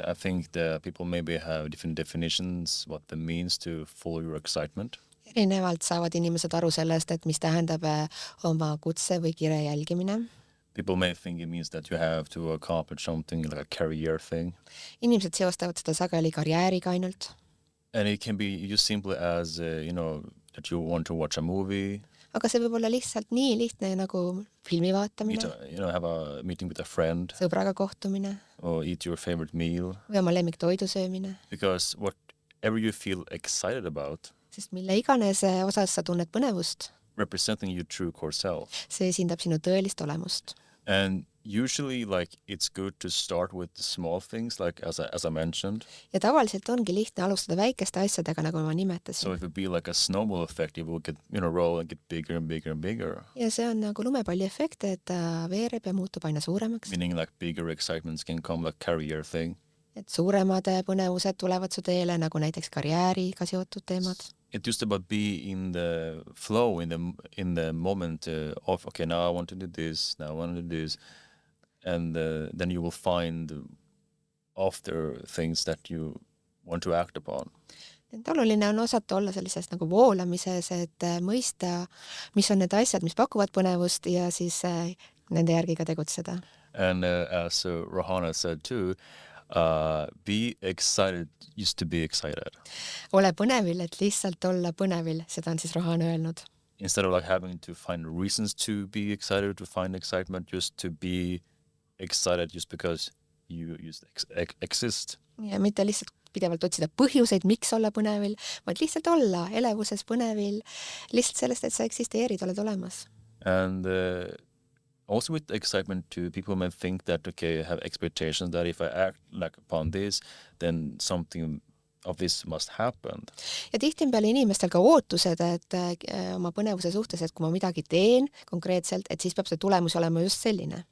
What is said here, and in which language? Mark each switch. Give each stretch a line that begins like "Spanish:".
English: I think that people maybe have different definitions, what that means to follow your excitement.
Estonian: Erinevalt saavad inimesed aru sellest, et mis tähendab oma kutse või kire jälgimine.
English: People may think it means that you have to accomplish something like a career thing.
Estonian: Inimesed seostavad seda sageli karjääriga ainult.
English: And it can be just simply as, that you want to watch a movie.
Estonian: Aga see võib olla lihtsalt nii lihtne nagu filmi vaatamine.
English: Have a meeting with a friend.
Estonian: Sõbraga kohtumine.
English: Or eat your favorite meal.
Estonian: Või oma lemmiktoidu söömine.
English: Because whatever you feel excited about,
Estonian: sest mille iganes osas sa tunned põnevust,
English: representing your true core self.
Estonian: See esindab sinu tõelist olemust.
English: And usually it's good to start with the small things, like as I mentioned.
Estonian: Ja tavaliselt ongi lihtne alustada väikeste asjadega, nagu ma nimetasin.
English: So it would be like a snowball effect, it will get, roll and get bigger and bigger and bigger.
Estonian: Ja see on nagu lumepalli efekt, et ta veereb ja muutub aina suuremaks.
English: Meaning like bigger excitements can come like career thing.
Estonian: Et suuremad põnevused tulevad su teele, nagu näiteks karjääriga seotud teemad.
English: It's just about be in the flow, in the moment of, okay, now I want to do this, now I want to do this. And then you will find after things that you want to act upon.
Estonian: Et oluline on osata olla sellises nagu voolamises, et mõista, mis on need asjad, mis pakuvad põnevust ja siis nende järgi ka tegutseda.
English: And as Rohana said too, be excited used to be excited.
Estonian: Ole põnevil, et lihtsalt olla põnevil, seda on siis Rohana öelnud.
English: Instead of like having to find reasons to be excited, to find excitement, just to be excited just because you just exist.
Estonian: Ja mitte lihtsalt pidevalt otsida põhjuseid, miks olla põnevil, vaid lihtsalt olla elevuses põnevil, lihtsalt sellest, et sa eksisteerid, oled olemas.
English: And also with excitement too, people may think that, okay, I have expectations that if I act like upon this, then something of this must happen.
Estonian: Ja tihti on peale inimestel ka ootused, et oma põnevuse suhtes, et kui ma midagi teen konkreetselt, et siis peab see tulemus olema just selline.